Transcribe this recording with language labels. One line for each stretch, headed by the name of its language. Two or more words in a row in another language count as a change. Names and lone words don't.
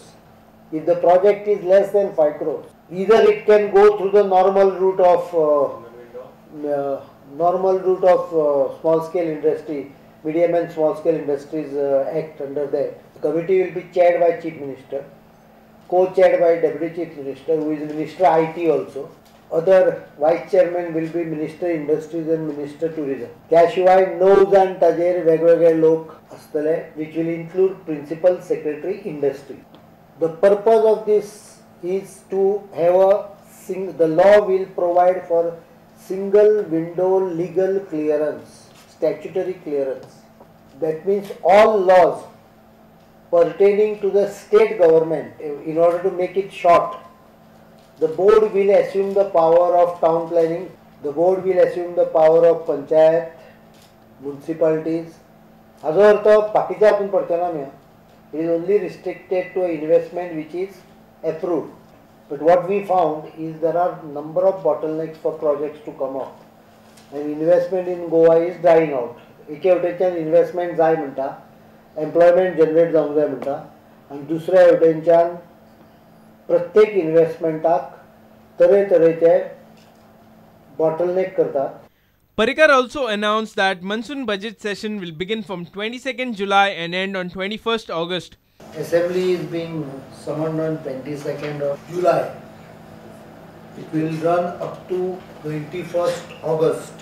English: If the project is less than 5 crores, either it can go through the normal route of small scale industry, medium and small scale industries act under that. The committee will be chaired by Chief Minister, co-chaired by Deputy Chief Minister, who is Minister IT also. Other Vice Chairman will be Minister Industries and Minister Tourism.
Konkani: त्याशिवाय 9 जाण ताजेर वेगवेगळे लोक असतले,
English: which will include Principal Secretary Industry. The purpose of this is to have the law will provide for single window legal clearance, statutory clearance. That means all laws pertaining to the state government, in order to make it short, the board will assume the power of town planning, the board will assume the power of panchayat, municipalities.
Konkani: हाजो अर्थ बाकीच्या हातून पडचना मेळा.
English: It is only restricted to investment which is approved. But what we found is there are number of bottlenecks for projects to come out, and investment in Goa is dying out.
Konkani: एके वटेच्यान investment जाय म्हणटा,
English: employment generate
Konkani: जावंक जाय म्हणटा, आनी दुसऱ्या वटेनच्यान प्रत्येक इन्वेस्टमेंटाक तरेतरेचे बॉटलनेक करतात.
English: Parrikar also announced that monsoon budget session will begin from 22nd July and end on 21st August. Assembly is being summoned on 22nd of July. It will run up to 21st August.